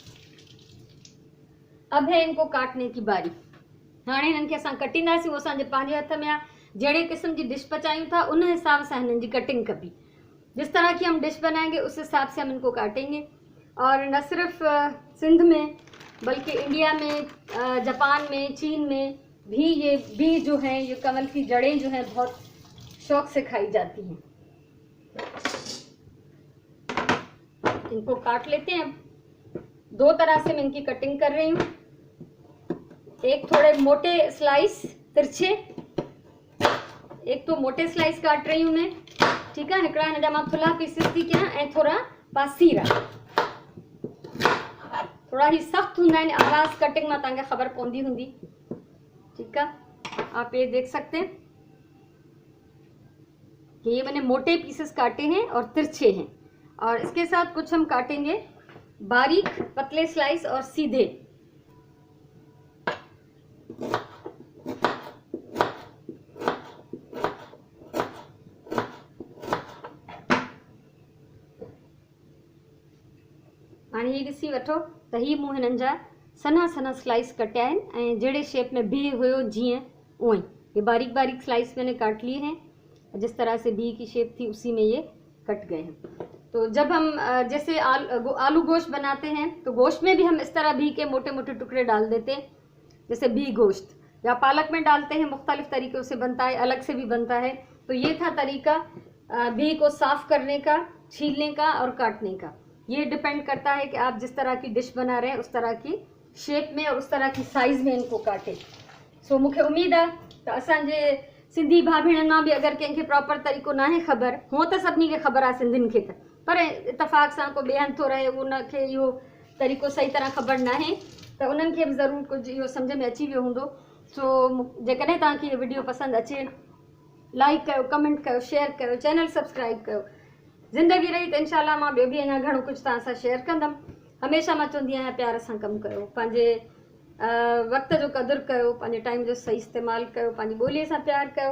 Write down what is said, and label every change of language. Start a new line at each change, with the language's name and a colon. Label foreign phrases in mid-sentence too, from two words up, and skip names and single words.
Urdu: اب ہے ان کو کاٹنے کی باری.
Sindhi: हाणे हिननि खे असां कटींदासीं, वो असांजे पंहिंजे हथ में आहे। जहिड़े क़िस्म की डिश पचायूं था उन हिसाब से हिननि जी कटिंग कबी।
Urdu: جس طرح کی ہم ڈش بنائیں گے اس حساب سے ہم ان کو کاٹیں گے. اور نہ صرف سندھ میں بلکہ انڈیا میں، جاپان میں، چین میں بھی یہ بھی جو ہے، یہ کمل کی جڑیں جو ہیں بہت شوق سے کھائی جاتی ہیں. ان کو کاٹ لیتے ہیں. دو طرح سے میں ان کی کٹنگ کر رہی ہوں۔ ایک تھوڑے موٹے سلائس ترچھے، ایک تو موٹے سلائس کاٹ رہی ہوں میں
Sindhi: ठीकु आहे। हिकिड़ा हिन जा मां थुल्हा पीसिस थी कयां ऐं थोरा पासीरा, थोड़ा ही सख्त हूंदा आहिनि। आवाज़ कटिंग में तव्हांखे ख़बर पवंदी हूंदी।
Urdu: ٹھیک ہے، آپ یہ دیکھ سکتے ہیں کہ یہ میں نے موٹے پیسز کاٹے ہیں اور ترچھے ہیں، اور اس کے ساتھ کچھ ہم کاٹیں گے باریک پتلے سلائس اور سیدھے.
Sindhi: हाणे ही ॾिसी वठो त ही मूं हिननि जा सन्हा सन्हा स्लाइस कटिया आहिनि ऐं जहिड़े शेप में भी हुयो जीअं उएं
Urdu: یہ باریک باریک سلائس میں نے کاٹ لیے ہیں. جس طرح سے بھی کی شیپ تھی اسی میں یہ کٹ گئے ہیں. تو جب ہم جیسے آلو گوشت بناتے ہیں تو گوشت میں بھی ہم اس طرح بھی کے موٹے موٹے ٹکڑے ڈال دیتے ہیں، جیسے بھی گوشت یا پالک میں ڈالتے ہیں. مختلف طریقوں سے بنتا ہے، الگ سے بھی بنتا ہے۔ تو یہ تھا طریقہ بھی کو صاف کرنے کا، چھیلنے کا اور کاٹنے کا. یہ ڈیپینڈ کرتا ہے کہ آپ جس طرح کی ڈش بنا رہے ہیں اس طرح کی شیپ میں اور اس طرح کی سائز میں ان کو کاٹیں.
Sindhi: सो मूंखे उम्मीद है तो असांजे सिंधी भाउ भेणनि मां भी अगर कंहिंखे प्रॉपर तरीक़ो ना है ख़बर, हुअं त सभिनी खे ख़बर आहे सिंधियुनि खे त, पर इतफ़ाक़ सां को ॿिए हंधि थो रहे उनखे इहो तरीक़ो सही तरह ख़बर ना है, त उन्हनि खे बि ज़रूरु कुझु इहो सम्झ में अची वियो हूंदो। सो जेकॾहिं तव्हांखे इहो वीडियो पसंदि अचे, लाइक कयो, कमेंट कयो, शेयर कयो,
English: channel subscribe
Sindhi: कयो। ज़िंदगी रही त इंशाल्लाह मां ॿियो बि अञा घणो कुझु तव्हां सां शेयर कंदमि। हमेशह मां चवंदी आहियां प्यार सां कमु कयो, पंहिंजे वक़्त जो क़दुरु कयो, पंहिंजे टाइम जो सही इस्तेमालु कयो, पंहिंजी ॿोलीअ सां प्यारु कयो।